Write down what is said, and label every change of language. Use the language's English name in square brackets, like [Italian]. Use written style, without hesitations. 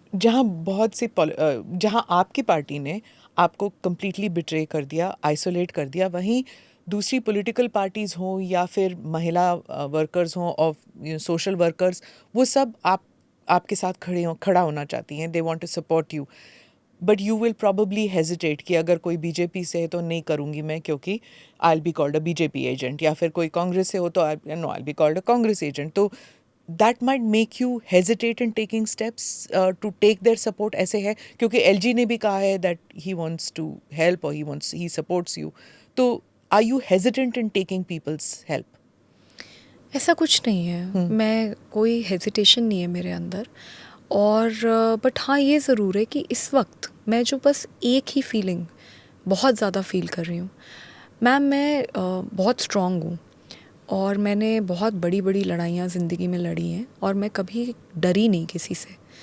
[Hindi] जहां आपकी पार्टी ने आपको कम्प्लीटली बिट्रे कर दिया, आइसोलेट कर दिया, वहीं दूसरी पॉलिटिकल पार्टीज हों या फिर महिला वर्कर्स हों और सोशल वर्कर्स, वो सब आपके साथ खड़ा होना चाहती हैं। [English] they want to support you, but you will probably hesitate [Hindi] कि अगर कोई बीजेपी से है तो नहीं करूँगी मैं, क्योंकि [English] I will be called a BJP agent, [Hindi] या फिर कोई कांग्रेस से हो तो [English] I will be called a Congress agent. तो that might make you hesitate in taking steps to take their support, [Hindi] ऐसे है क्योंकि LG ने भी कहा है [English] that he wants to help or he supports you, तो are you hesitant in taking people's help? [Hindi] ऐसा कुछ नहीं है, मैं कोई हेजिटेशन नहीं है मेरे अंदर। और बट हाँ, ये ज़रूर है कि इस वक्त मैं जो बस एक ही फीलिंग बहुत ज़्यादा फील कर रही हूँ। मैम, मैं बहुत स्ट्रॉन्ग हूँ और मैंने बहुत बड़ी बड़ी लड़ाइयाँ ज़िंदगी में लड़ी हैं और मैं कभी डरी नहीं किसी से।